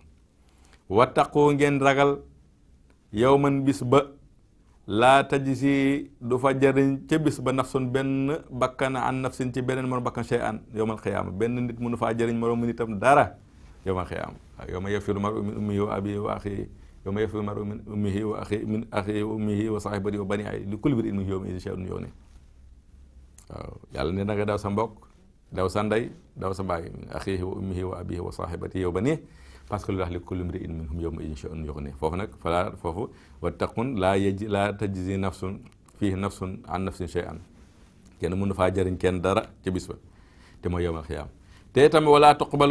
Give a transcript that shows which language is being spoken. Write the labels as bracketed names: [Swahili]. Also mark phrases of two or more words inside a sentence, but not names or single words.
[Arabic] wattaqu [Wolof] ngeen ragal [Arabic] yawman [Wolof] bis ba [Arabic] لا تجزي [Wolof] du fa jëriñ ca bis ba [Arabic] nafsun [Wolof] benn bakkan [Arabic] عن نفس [Wolof] ci beneen moroom bakkan [Arabic] شيئا يوم القيامة [Wolof] benn nit mënu faa jëriñ moroom nitam dara [Arabic] يوم القيامة يوم يفر المرء من أمه وأبيه وأخيه يوم يفر المرء من أمه وأخيه من أخيه وأمه وصاحبته وبنيه لكل امرئ منهم يومئذ شأن يغنيه [Wolof] waaw yàlla ne na nga daw sa mbokk daw sa ndey daw sa baay [Arabic] من أخيه وأمه وأبيه وصاحبته وبنيه [French] parce que [Wolof] lu wax [Arabic] لكل امرئ منهم يومئذ شأن يغنيه [Wolof] foofu nag falaa foofu [Arabic] واتقوا لا تجزي نفس فيه نفس عن نفس شيئا [Wolof] kenn mënu faa jëriñ kenn dara ca bis ba te mooy [Arabic] يوم القيامة [Wolof] te itam [Arabic] ولا تقبل